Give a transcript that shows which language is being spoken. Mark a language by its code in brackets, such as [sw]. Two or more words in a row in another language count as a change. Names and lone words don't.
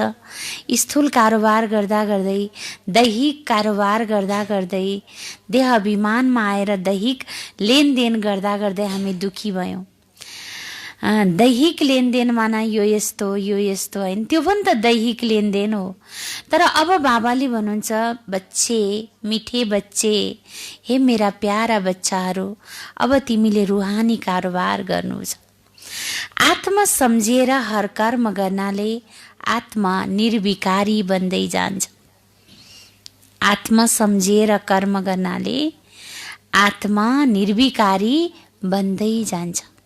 [ne] स्थूल कारोबार गर्दा गर्दै, दैहिक कारोबार गर्दा गर्दै, देह अभिमानमा आएर दैहिक लेनदेन गर्दा गर्दै हामी दुखी भयौं। दैहिक लेनदेन माना यो यस्तो हैन, त्यो पनि त दैहिक लेनदेन हो। तर अब बाबाले भन्नुहुन्छ बच्चे, [hi] मिठे बच्चे, [ne] हे मेरा प्यारा बच्चाहरू, अब तिमीले रुहानी कारोबार गर्नु छ। आत्मा सम्झिएर हर कर्म गर्नाले आत्मा निर्विकारी बन्दै जान्छ। आत्मा सम्झिएर कर्म गर्नाले आत्मा निर्विकारी बन्दै जान्छ।